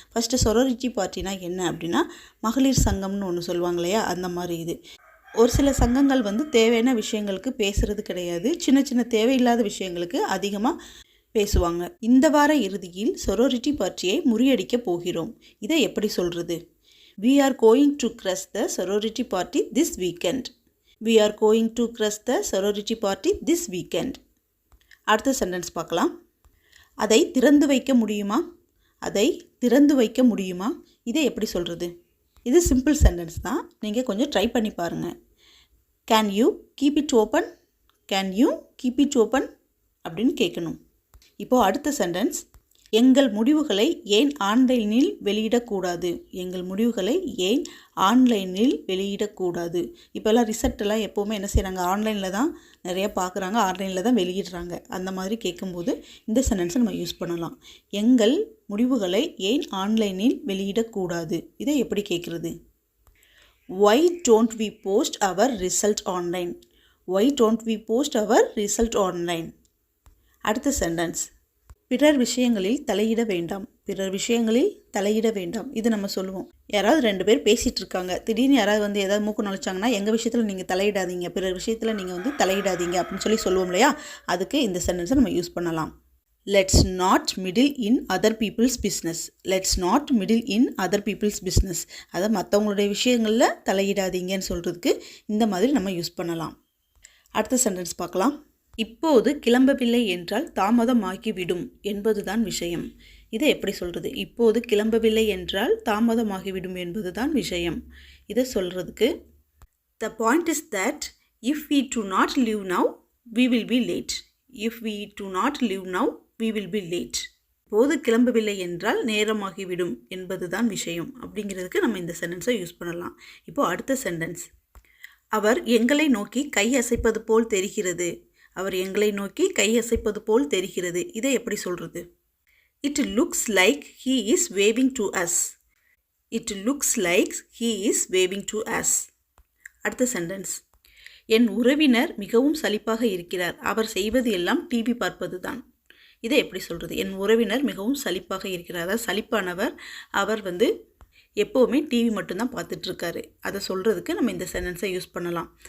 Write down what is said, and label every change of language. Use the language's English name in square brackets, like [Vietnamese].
[Tamil] First சொரோரிட்டி பார்ட்டினா என்ன அப்படின்னா மகளிர் சங்கம்னு ஒன்று சொல்லுவாங்க இல்லையா, அந்த மாதிரி இது. ஒரு சில சங்கங்கள் தேவையான விஷயங்களுக்கு பேசுகிறது கிடையாது, சின்ன சின்ன தேவையில்லாத விஷயங்களுக்கு அதிகமாக பேசுவாங்க. இந்த வார இறுதியில் சொரோரிட்டி பார்ட்டியை முறியடிக்க போகிறோம். இதை எப்படி சொல்கிறது? [English] We are going to crush the sorority party this weekend. We are going to crush the sorority party this weekend. [Tamil] அடுத்த சென்டென்ஸ் பார்க்கலாம். அதை திறந்து வைக்க முடியுமா? அதை திறந்து வைக்க முடியுமா? இதை எப்படி சொல்கிறது? இது சிம்பிள் சென்டென்ஸ் தான், நீங்கள் கொஞ்சம் ட்ரை பண்ணி பாருங்கள். [English] Can you keep it open? Can you keep it open? [Tamil] அப்படின்னு கேட்கணும். இப்போது அடுத்த சென்டென்ஸ். எங்கள் முடிவுகளை ஏன் ஆன்லைனில் வெளியிடக்கூடாது? எங்கள் முடிவுகளை ஏன் ஆன்லைனில் வெளியிடக்கூடாது? இப்போல்லாம் ரிசல்ட்டெல்லாம் எப்போவுமே என்ன செய்கிறாங்க? ஆன்லைனில் தான் நிறையா பார்க்குறாங்க, ஆன்லைனில் தான் வெளியிடுறாங்க. அந்த மாதிரி கேட்கும்போது இந்த சென்டென்ஸை நம்ம யூஸ் பண்ணலாம். எங்கள் முடிவுகளை ஏன் ஆன்லைனில் வெளியிடக்கூடாது? இதை எப்படி கேட்குறது? [English] Why don't we post our result online? Why don't we post our result online? [Tamil] அடுத்த சென்டென்ஸ். பிறர் விஷயங்களில் தலையிட வேண்டாம். பிறர் விஷயங்களில் தலையிட வேண்டாம். இது நம்ம சொல்லுவோம். யாராவது ரெண்டு பேர் பேசிகிட்டு இருக்காங்க, திடீர்னு யாராவது ஏதாவது மூக்கு நுழைச்சாங்கன்னா எங்கள் விஷயத்தில் நீங்கள் தலையிடாதீங்க, பிறர் விஷயத்தில் நீங்கள் தலையிடாதீங்க அப்படின்னு சொல்லுவோம் இல்லையா, அதுக்கு இந்த சென்டென்ஸை நம்ம யூஸ் பண்ணலாம். [English] Let's not meddle in other people's business. Let's not meddle in other people's business. [Tamil] அதை மற்றவங்களுடைய விஷயங்களில் தலையிடாதீங்கன்னு சொல்கிறதுக்கு இந்த மாதிரி நம்ம யூஸ் பண்ணலாம். அடுத்த சென்டென்ஸ் பார்க்கலாம். இப்போது கிளம்பவில்லை என்றால் தாமதமாகிவிடும் என்பதுதான் விஷயம். இதை எப்படி சொல்கிறது? இப்போது கிளம்பவில்லை என்றால் தாமதமாகிவிடும் என்பதுதான் விஷயம். இதை சொல்கிறதுக்கு [English] the point is that if we do not leave now we will be late. If we do not leave now we will be late. [Tamil] இப்போது கிளம்பவில்லை என்றால் நேரமாகிவிடும் என்பதுதான் விஷயம் அப்படிங்கிறதுக்கு நம்ம இந்த சென்டென்ஸை யூஸ் பண்ணலாம். இப்போது அடுத்த சென்டென்ஸ். அவர் எங்களை நோக்கி கை அசைப்பது போல் தெரிகிறது. அவர் எங்களை நோக்கி கை அசைப்பது போல் தெரிகிறது. இதை எப்படி சொல்கிறது? [English] It looks like he is waving to us. It looks like he is waving to us. [Tamil] அடுத்த சென்டென்ஸ். என் உறவினர் மிகவும் சலிப்பாக இருக்கிறார். அவர் செய்வது எல்லாம் டிவி பார்ப்பது தான். இதை எப்படி சொல்கிறது? என் உறவினர் மிகவும் சலிப்பாக இருக்கிறார். அதாவது சலிப்பானவர். அவர் எப்போவுமே டிவி மட்டும்தான் பார்த்துட்ருக்காரு. அதை சொல்கிறதுக்கு நம்ம இந்த சென்டென்ஸை யூஸ் பண்ணலாம்.